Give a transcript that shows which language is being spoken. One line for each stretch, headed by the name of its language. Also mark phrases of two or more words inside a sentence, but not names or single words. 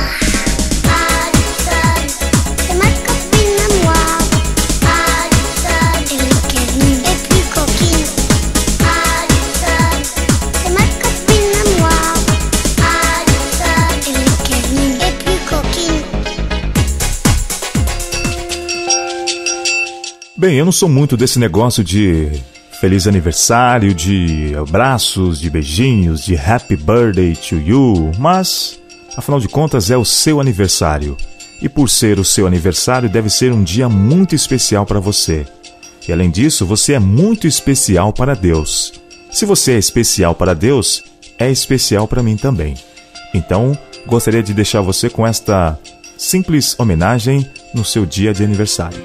French: Addison, c'est ma copine à moi. Addison, elle est câline et plus coquine. Addison, c'est ma copine à moi. Addison, elle est câline et plus coquine.
Portuguese: Bem, eu não sou muito desse negócio de feliz aniversário, de abraços, de beijinhos, de
English: happy birthday to you,
Portuguese: mas, afinal de contas, é o seu aniversário. E por ser o seu aniversário, deve ser um dia muito especial para você. E além disso, você é muito especial para Deus. Se você é especial para Deus, é especial para mim também. Então, gostaria de deixar você com esta simples homenagem no seu dia de aniversário.